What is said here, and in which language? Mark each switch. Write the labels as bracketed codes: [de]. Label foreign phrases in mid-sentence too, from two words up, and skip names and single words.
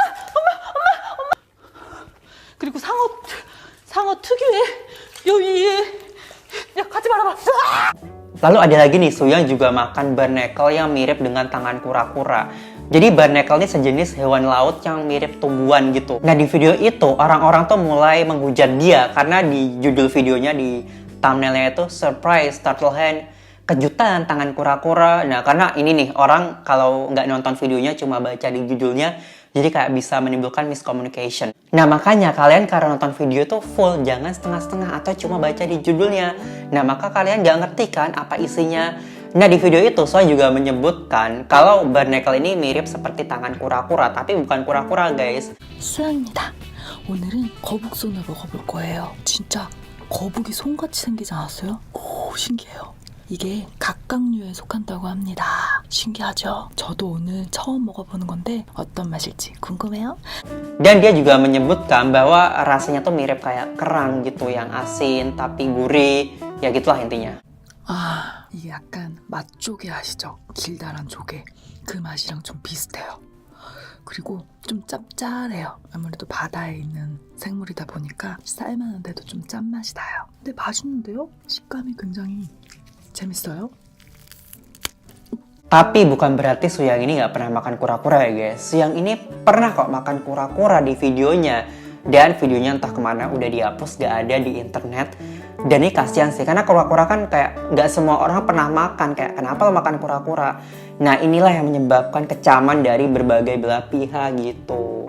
[ko] 그리고 상어 특유의 여기 야 가지 말아봐. [id] Lalu ada lagi nih, Suyang juga makan barnacle yang mirip dengan tangan kura-kura. Jadi barnacle ini sejenis hewan laut yang mirip tumbuhan gitu. Nah, di video itu orang-orang tuh mulai menghujat dia karena di judul videonya, di thumbnailnya itu [en] surprise turtle hand, [id] kejutan tangan kura-kura. Nah, karena ini nih orang kalau nggak nonton videonya cuma baca di judulnya, jadi kayak bisa menimbulkan miscommunication. Nah, makanya kalian karena nonton video tuh full, jangan setengah-setengah atau cuma baca di judulnya. Nah, maka kalian nggak ngerti kan apa isinya. Nah, di video itu saya juga menyebutkan kalau barnacle ini mirip seperti tangan kura-kura, tapi bukan kura-kura guys. [ko] 수양입니다. 오늘은 거북손을 먹어볼 거예요. 진짜 거북이 손같이 생기지 않았어요? 오, 신기해요. 이게 각각류에 속한다고 합니다. 신기하죠? 저도 오늘 처음 먹어보는 건데 어떤 맛일지 궁금해요? [id] Dan dia juga menyebutkan bahwa rasanya tuh mirip kayak kerang gitu, yang asin tapi gurih. Ya gitulah intinya. [ko] 아, 이게 약간 맛조개 아시죠? 길다란 조개. 그 맛이랑 좀 비슷해요. 그리고 좀 짭짤해요. 아무래도 바다에 있는 생물이다 보니까 쌀만한데도 좀 짠맛이 나요. 근데 맛있는데요? 식감이 굉장히 재밌어요. [id] Tapi bukan berarti Suyang ini nggak pernah makan kura-kura ya guys. Suyang ini pernah kok makan kura-kura di videonya. Dan videonya entah kemana, udah dihapus, gak ada di internet. Dan ini kasihan sih, karena kura-kura kan kayak nggak semua orang pernah makan. Kayak kenapa lo makan kura-kura? Nah, inilah yang menyebabkan kecaman dari berbagai belah pihak gitu.